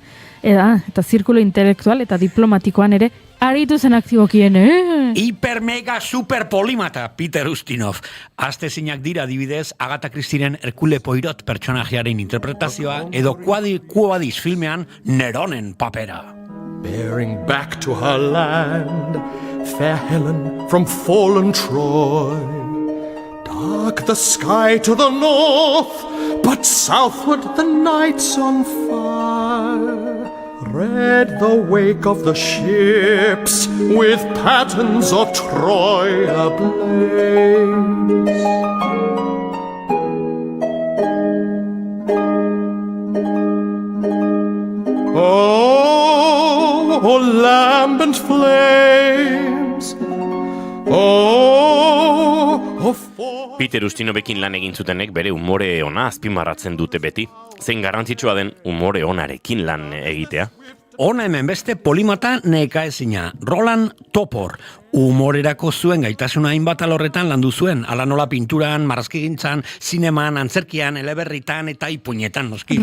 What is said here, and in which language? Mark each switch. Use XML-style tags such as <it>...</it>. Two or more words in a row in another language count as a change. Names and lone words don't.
<eu>Eta zirkulo intelektual eta diplomatikoan ere aritu zen aktibokien, Hiper mega super polimata Peter Ustinov. Astezinak dira adibidez Agatha Christieren Hercule Poirot pertsonajearen interpretazioa edo Quo Vadis filmean Neronen papera.</eu> <en>Bearing back to her land, fair Helen from fallen Troy. Dark the sky to the north, but southward the night's on fire. Red the wake of the ships, with patterns of Troy ablaze. Oh, lambent flames,</en> <eu>Peter Ustinovekin lan egin zutenek bere umore ona azpimarratzen dute beti. Zein garrantzitsua den umore onarekin lan egitea. Ona hemen beste polimata nekaezina, Roland Topor. Humorerako zuen gaitasuna hainbat alorretan landu zuen, ala nola pinturan, marrazkigintzan, zineman, antzerkian, eleberritan eta ipuinetan noski.</eu>